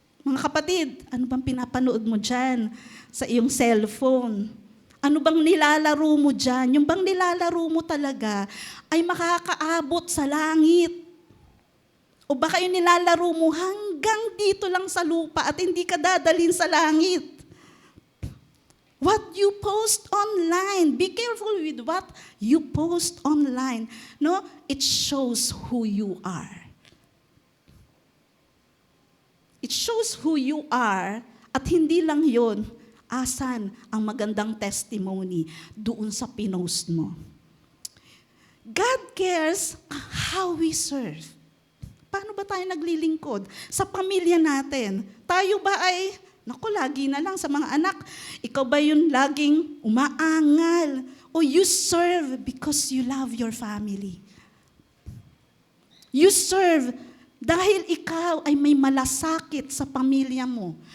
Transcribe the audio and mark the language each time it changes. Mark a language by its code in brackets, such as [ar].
[tl] Mga kapatid, ano bang pinapanood mo dyan sa iyong cellphone? Ano bang nilalaro mo dyan? Yung bang nilalaro mo talaga ay makakaabot sa langit? O baka yung nilalaro mo hanggang dito lang sa lupa at hindi ka dadalhin sa langit. [en] What you post online, be careful with what you post online. No, it shows who you are. It shows who you are [tl] at hindi lang yon, asan ang magandang testimony doon sa pinost mo. [en] God cares how we serve. [tl] Paano ba tayo naglilingkod sa pamilya natin? Tayo ba ay, lagi na lang sa mga anak, ikaw ba yung laging umaangal? [en] O you serve because you love your family? You serve [tl] dahil ikaw ay may malasakit sa pamilya mo.